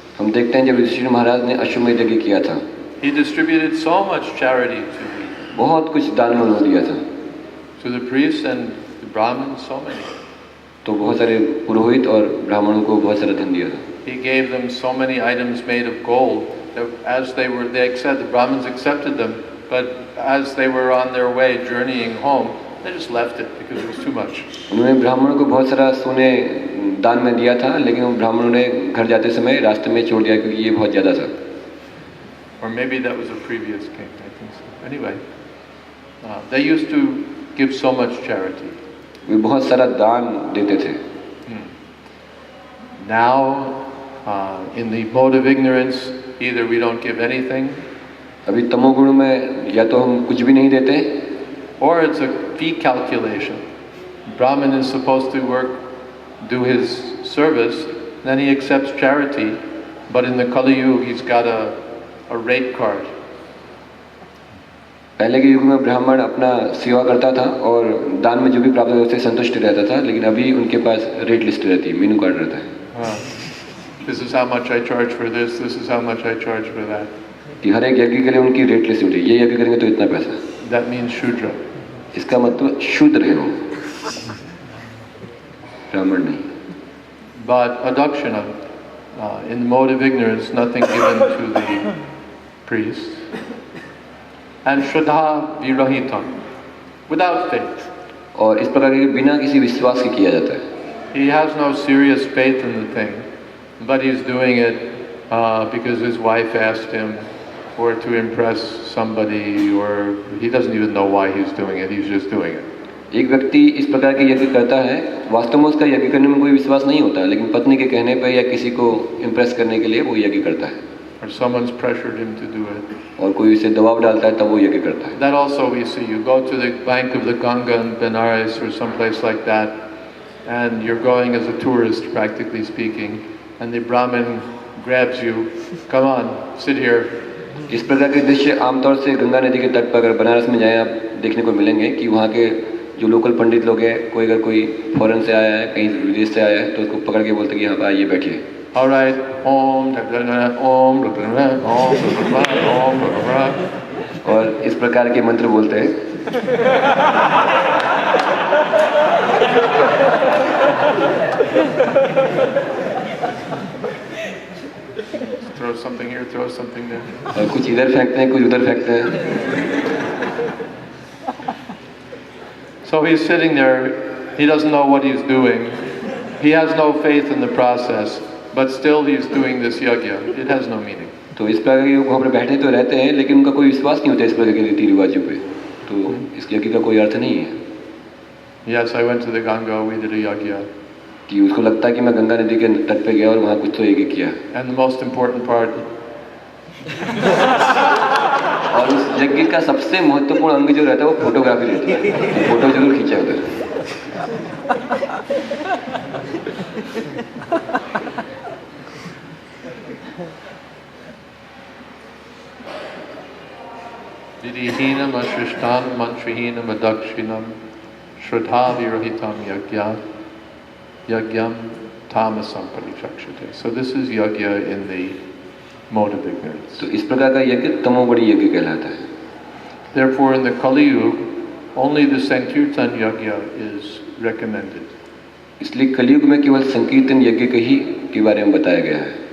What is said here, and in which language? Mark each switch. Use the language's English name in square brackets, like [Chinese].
[Hindi] हम देखते हैं जब युधिष्ठिर महाराज ने अश्वमेध यज्ञ किया था, [English] he distributed so much charity to the, [Hindi] बहुत कुछ दान में उन्होंने दिया था. [English] To the priests and the Brahmins, so many. [Hindi] तो बहुत सारे पुरोहित और ब्राह्मणों को बहुत सारा धन दिया था. [English] He gave them so many items made of gold that as they accepted, the Brahmins accepted them, but as they were on their way journeying home, they just left it because it was too much. [Hindi] उन्होंने ब्राह्मणों को बहुत सारा सोने दान में दिया था, लेकिन उन ब्राह्मणों ने घर जाते समय रास्ते में छोड़ दिया क्योंकि ये बहुत ज़्यादा था. [English] Or maybe that was a previous king, I think so. Anyway, they used to give so much charity. [Hindi] वे बहुत सारा दान देते थे. [English] Now, in the mode of ignorance, either we don't give anything, [Hindi] अभी तमोगुण में या तो हम कुछ भी नहीं देते, [English] or it's a fee calculation. Brahmin is supposed to do his service, then he accepts charity, but in the Kali Yuga he's got a rate card. [Hindi] पहले के युग में ब्राह्मण अपना सेवा करता था और दान में जो भी प्राप्त होता उससे संतुष्ट रहता था, लेकिन अभी उनके पास रेट लिस्ट रहती है, मेनू कार्ड रहता है. [English] This is how much I charge for this. This is how much I charge for that. [Hindi] कि हर एक यज्ञ के लिए उनकी रेट लिस्ट होती है. ये यज्ञ करेंगे तो इतना पैसा. [English] That means Shudra. [Hindi] इसका मतलब शूद्र है वो, ब्राह्मण नहीं. [English] But adakshina, in the mode of ignorance, nothing given to the priest. And [Sanskrit] shraddha virahitam, [English] without faith. [Hindi] और इस प्रकार के बिना किसी विश्वास के किया जाता है. [English] He has no serious faith in the thing, but he's doing it because his wife asked him, or to impress somebody, or he doesn't even know why he's doing it, he's just doing it. [Hindi] एक व्यक्ति इस प्रकार के यज्ञ करता है, वास्तव में उसका यज्ञ करने में कोई विश्वास नहीं होता, लेकिन पत्नी के कहने पर या किसी को इम्प्रेस करने के लिए वो यज्ञ करता है, [English] or someone's pressured him to do it. [Hindi] और कोई उसे दबाव डालता है तब वो यज्ञ करता है. [English] That also we see. You go to the bank of the Ganga in Benares or someplace like that, and you're going as a tourist, practically speaking, and the Brahmin grabs you. Come on, sit here. [Hindi] इस प्रकार के दृश्य आमतौर से गंगा नदी के तट पर अगर बनारस में जाएं आप देखने को मिलेंगे कि वहाँ के जो लोकल पंडित लोग हैं, कोई अगर कोई फॉरेन से आया है, कहीं विदेश से आया है, तो उसको पकड़ के बोलते हैं कि यहाँ पर आइए बैठिए. [English] All right, Om, Om, Om, Om, [Hindi] और इस प्रकार के मंत्र बोलते हैं. [English] Throw something here, throw something there. [Hindi] और कुछ इधर फेंकते हैं, कुछ उधर फेंकते हैं. [English] So he's sitting there, he doesn't know what he's doing. He has no faith in the process, but still he's doing this yajna. It has no meaning. [Hindi] तो इस प्रकार के वहाँ पर बैठे तो रहते हैं, लेकिन उनका कोई विश्वास नहीं होता इस प्रकार के रीति रिवाजों पे, तो इस यज्ञ का कोई अर्थ नहीं है. [English] Yes, I went to the Ganga, we did a yajna. [Hindi] कि उसको लगता है कि मैं गंगा नदी के तट पे गया और वहाँ कुछ तो यज्ञ किया. [English] And the most important part. [Hindi] और उस यज्ञ का सबसे महत्वपूर्ण अंग जो रहता है वो फोटोग्राफी रहती है, तो फोटो जरूर खींचा उधर. [Sanskrit] Vidihinam ashrishtanam mantrahinam adakshinam shraddha virohitam yagyam tamasam parichakshate. [English] So this is yajna in the mode of ignorance. [Hindi] तो इस प्रकार का यज्ञ तमोगुणी यज्ञ कहलाता है. [English] Therefore in the Kali Yuga, only the Sankirtan yajna is recommended. [Hindi] इसलिए कलियुग में केवल संकीर्तन यज्ञ के बारे में बताया गया है.